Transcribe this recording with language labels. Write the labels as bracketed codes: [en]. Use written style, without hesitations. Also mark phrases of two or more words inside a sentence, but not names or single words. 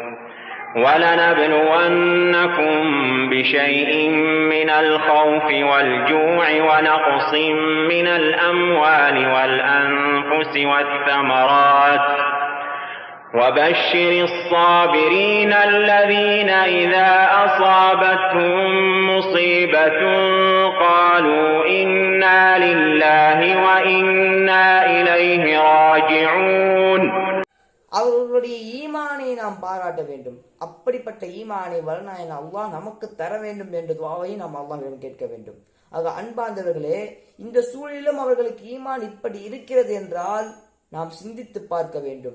[ar] ولنبلونكم بشيء من الخوف والجوع ونقص من الأموال والأنفس والثمرات وبشر الصابرين الذين إذا أصابتهم مصيبة قالوا إنا لله وإنا إليه راجعون. [ta] அவர்களுடைய ஈமானை நாம் பாராட்ட வேண்டும். அப்படிப்பட்ட ஈமானை வல்லநாயன் அல்லாஹ் நமக்கு தர வேண்டும் என்ற துஆவை நாம் அல்லாஹ்விடம் கேட்க வேண்டும். ஆக அன்பார்ந்தவர்களே, இந்த சூழலிலும் அவர்களுக்கு ஈமான் இப்படி இருக்கிறது என்றால் நாம் சிந்தித்து பார்க்க வேண்டும்.